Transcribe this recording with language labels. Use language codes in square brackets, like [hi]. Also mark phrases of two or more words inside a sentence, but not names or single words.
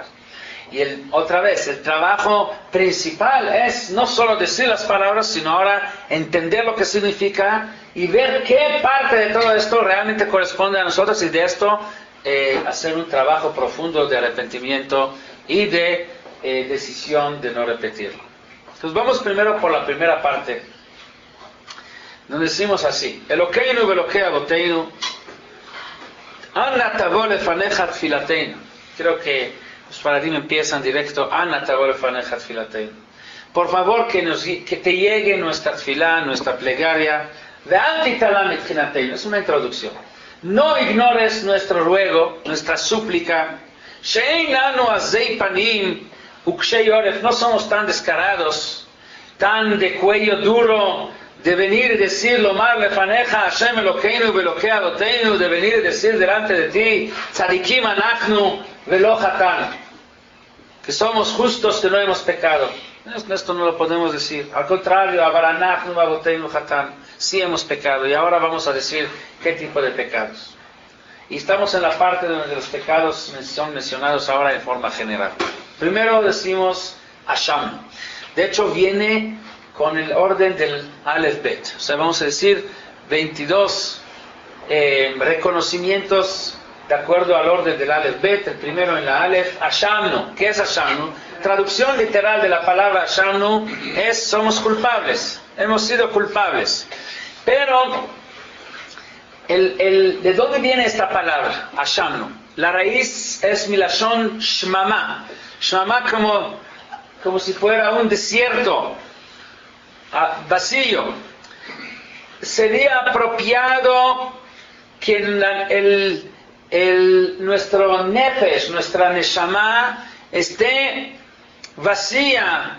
[es] Y otra vez, el trabajo principal es no solo decir las palabras, sino ahora entender lo que significa y ver qué parte de todo esto realmente corresponde a nosotros y de esto hacer un trabajo profundo de arrepentimiento y de decisión de no repetirlo. Entonces vamos primero por la primera parte, donde decimos así: [he] אלהינו ואלהי אבותינו, אנא תבוא לפניך תפלתנו. [es] Creo que los paradigmas empiezan directo: [he] אנא תבוא לפניך תפלתנו. [es] Por favor, que te llegue nuestra tfilá, nuestra plegaria. [he] ואל תתעלם מתחנתנו. [es] Es una introducción. No ignores nuestro ruego, nuestra súplica. [he] שאין לנו עזי פנים וקשי עורף. [es] No somos tan descarados, tan de cuello duro, de venir y decir [he] לומר לפניך ה' אלהינו ואלהי אבותינו, [es] de venir y decir delante de ti [he] צדיקים אנחנו ולא חטאנו, [es] que somos justos, que no hemos pecado. Esto no lo podemos decir. Al contrario, [he] אבל אנחנו אבותינו חטאנו, [es] sí hemos pecado. Y ahora vamos a decir qué tipo de pecados. Y estamos en la parte donde los pecados son mencionados ahora en forma general. Primero decimos Asham. De hecho viene con el orden del Aleph Bet. O sea, vamos a decir 22 reconocimientos de acuerdo al orden del Aleph Bet. El primero en la Aleph, Ashamnu. ¿Qué es Ashamnu? Traducción literal de la palabra Ashamnu es somos culpables. Hemos sido culpables. Pero, ¿de dónde viene esta palabra? Ashamnu. La raíz es [he] מלשון שממה. [es] Shmama como si fuera un desierto vacío. Sería apropiado que nuestro nefesh, nuestra neshama, esté vacía.